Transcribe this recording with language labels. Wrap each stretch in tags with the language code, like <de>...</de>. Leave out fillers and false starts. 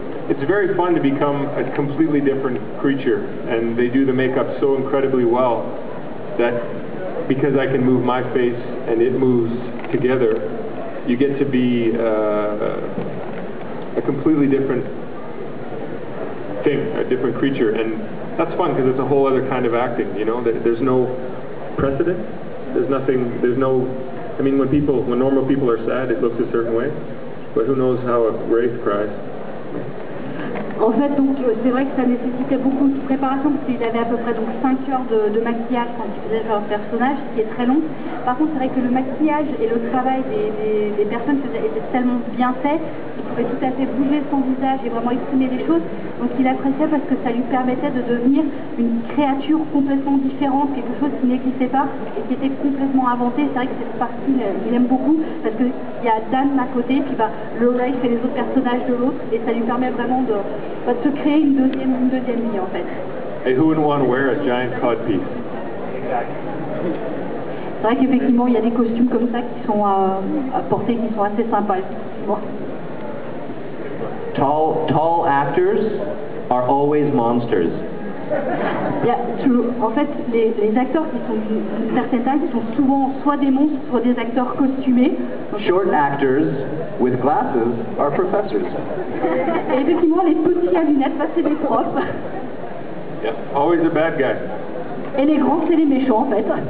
<en>It's very fun to become a completely different creature, and they do the makeup so incredibly well that because I can move my face and it moves together, you get to be a completely different thing, a different creature, and that's fun because it's a whole other kind of acting, you know. There's no precedent, I mean, when normal people are sad, it looks a certain way, but who knows how a wraith cries.</en> <fr>En fait, donc, c'est vrai que ça nécessitait beaucoup de préparation parce qu'il avait à peu près donc 5 heures de maquillage quand il faisait leur personnage, ce qui est très long. Par contre, c'est vrai que le maquillage et le travail des personnes étaient tellement bien faits qu'il pouvait tout à fait bouger son visage et vraiment exprimer des choses. Donc il appréciait parce que ça lui permettait de devenir une créature complètement différente, quelque chose qui n'existait pas et qui était complètement inventé. C'est vrai que cette partie, il aime beaucoup parce qu'il y a Dan à côté, puis le Wraith et les autres personnages de l'autre, et ça lui permet vraiment de se créer une deuxième vie en fait.</fr> <en>Hey, who wouldn't want to wear a giant codpiece?</en> <fr>C'est vrai qu'effectivement il y a des costumes comme ça qui sont à porter, qui sont assez sympas. Bon.</fr> <en>Tall actors are always monsters.</en> <fr>En fait, les acteurs qui sont d'une certaine taille sont souvent soit des monstres, soit des acteurs costumés.</fr> <en>Short actors with glasses are professors.</en> <fr>Et effectivement, les petits à lunettes, c'est des profs.</fr> <en>Yeah, always a bad guy.</en> <fr>Et les grands, c'est les méchants, en fait.</fr>